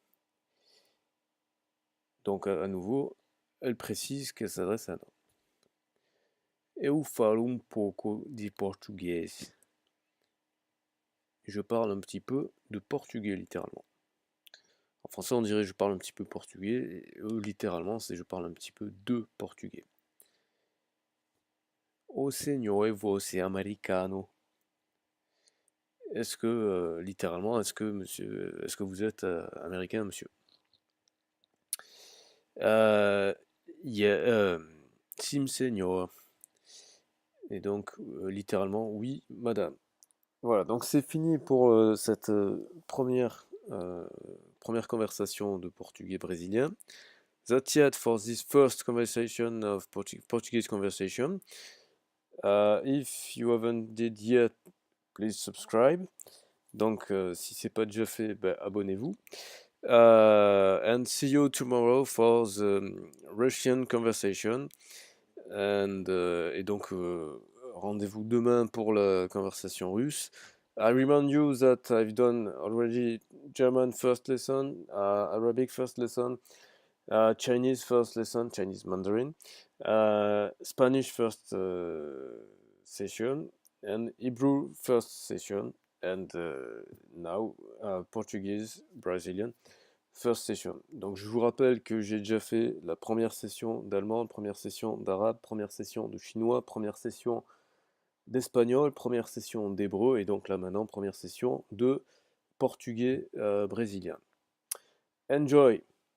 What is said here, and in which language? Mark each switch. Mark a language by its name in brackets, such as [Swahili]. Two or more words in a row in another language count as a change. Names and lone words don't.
[French] Donc, à nouveau, elle précise qu'elle s'adresse à un homme. [Portuguese] Eu falo pouco de português. [French] Je parle un petit peu de portugais, littéralement. En français, on dirait je parle un petit peu portugais. Et littéralement, c'est je parle un petit peu de portugais. [Portuguese] O senhor, você americano? [French] Est-ce que, littéralement, est-ce que vous êtes américain, monsieur? [Portuguese] Sim, senhor. [French] Et donc, littéralement, oui, madame. Voilà, donc c'est fini pour cette première conversation de portugais brésilien. [English] That's it for this first conversation of Portuguese conversation. If you haven't did yet, please subscribe. [French] Donc, si c'est pas déjà fait, abonnez-vous. [English] And see you tomorrow for the Russian conversation. [French] Et donc, rendez-vous demain pour la conversation russe. [English] I remind you that I've done already German first lesson, Arabic first lesson, Chinese first lesson, Chinese Mandarin, Spanish first session, and Hebrew first session, and now Portuguese, Brazilian first session. [French] Donc je vous rappelle que j'ai déjà fait la première session d'allemand, première session d'arabe, première session de chinois, première session d'espagnol, première session d'hébreu, et donc là maintenant première session de portugais brésilien. [English] Enjoy!